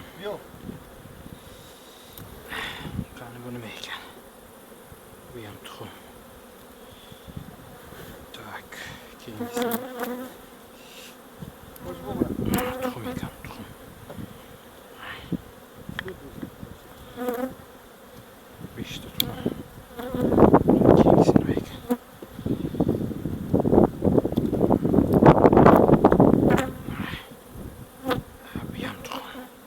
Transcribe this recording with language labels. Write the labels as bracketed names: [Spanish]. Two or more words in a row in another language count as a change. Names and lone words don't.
[Turkish] Yok. [Uzbek] Qani bu nima ekan? Bu ham tuxum. Tak, keyingisi. [Turkish] Hoş bulduk. [Uzbek] Tuxum ekan, tuxum. Beshta tuxum. Keyingisi nima ekan? Bu ham tuxum.